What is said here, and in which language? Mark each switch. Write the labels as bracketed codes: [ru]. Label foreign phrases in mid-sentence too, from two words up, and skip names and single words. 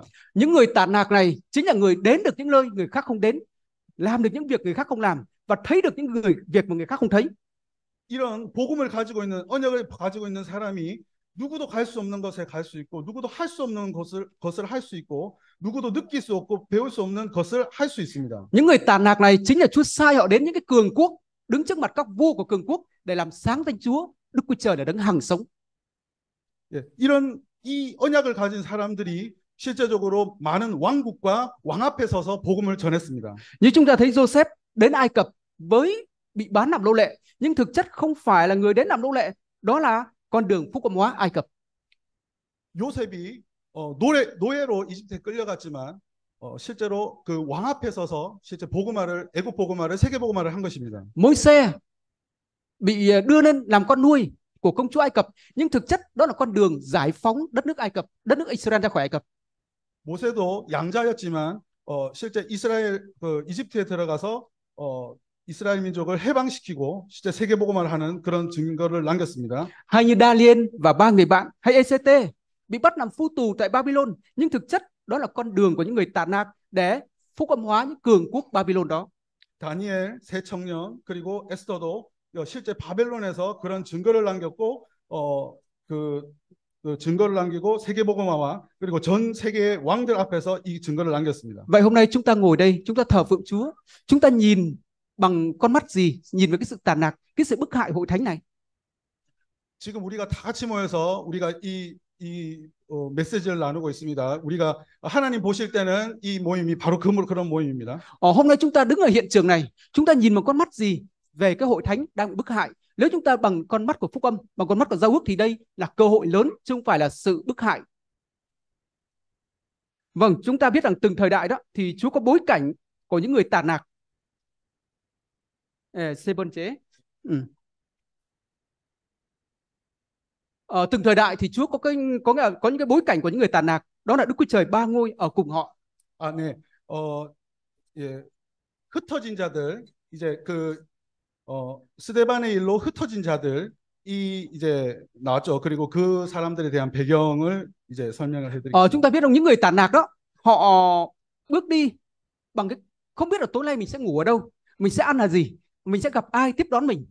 [vi] Những người tản lạc này chính là người đến được những nơi người khác không đến, làm được những việc người khác không làm và thấy được những việc mà người khác không thấy. [ko] 이런 복음을 가지고 있는 언약을 가지고 있는 사람이 누구도 갈 수 없는 것에 갈 수 있고 누구도 할 수 없는 것을 할 수 있고 누구도 느낄 수 없고 배울 수 없는 것을 할 수 있습니다. [vi] Những người tản lạc này chính là Chúa sai họ đến những cái cường quốc, đứng trước mặt các vua của cường quốc để làm sáng danh Chúa, Đức Chúa Trời là đấng hằng sống. [ko] 이런 이 언약을 가진 사람들이 실제적으로 많은 왕국과 왕 앞에 서서 복음을 전했습니다. [vi] Như chúng ta thấy Joseph đến Ai Cập với bị bán làm nô lệ, nhưng thực chất không phải là người đến làm nô lệ, đó là con đường phúc âm hóa Ai Cập. [ko] 요셉이 노예로 이집트에 끌려갔지만 실제로 그 왕 앞에 서서 실제 애굽 복음화를 세계 복음화를 한 것입니다. [vi] Môi-se bị đưa lên làm con nuôi của công chúa Ai Cập, nhưng thực chất đó là con đường giải phóng đất nước Ai Cập, đất nước Israel ra khỏi Ai Cập. [ko] 모세도 양자였지만 실제 이집트에 들어가서 이스라엘 민족을 해방시키고 실제 세계복음화를 하는 그런 증거를 남겼습니다. [vi] Hay như Daniel và ba người bạn, hay ECT bị bắt làm phu tù tại Babylon, nhưng thực chất đó là con đường của những người tản lạc để phúc âm hóa những cường quốc Babylon đó. [ko] 다니엘, 세 청년 그리고 에스더도 실제 바벨론에서 그런 증거를 남겼고 그 증거를 남기고 세계복음화와 그리고 전 세계 왕들 앞에서 이 증거를 남겼습니다. [vi] Vậy hôm nay chúng ta ngồi đây, chúng ta thờ phượng Chúa, chúng ta nhìn bằng con mắt gì? Nhìn với cái sự tàn lạc, cái sự bức hại hội thánh này. [ko] 지금 우리가 다 같이 모여서 우리가 이 메시지를 나누고 있습니다. 우리가 하나님 보실 때는 이 모임이 바로 그런 모임입니다. [vi] Hôm nay chúng ta đứng ở hiện trường này, chúng ta nhìn bằng con mắt gì về cái hội thánh đang bị bức hại? Nếu chúng ta bằng con mắt của phúc âm, bằng con mắt của giao ước thì đây là cơ hội lớn, chứ không phải là sự bức hại. Vâng, chúng ta biết rằng từng thời đại đó thì Chúa có bối cảnh của những người tản lạc. Từng thời đại thì Chúa có những cái bối cảnh của những người tản lạc, đó là Đức Chúa Trời ba ngôi ở cùng họ. [ko] 네, 예, 흩어진 자들 이제 스데반의 일로 흩어진 자들이 이제 나왔죠. 그리고 그 사람들에 대한 배경을 이제 설명을 해드리겠습니다. [vi] Chúng ta biết rằng những người tản lạc đó, họ bước đi bằng cái không biết là tối nay mình sẽ ngủ ở đâu, mình sẽ ăn là gì, mình sẽ gặp ai tiếp đón mình.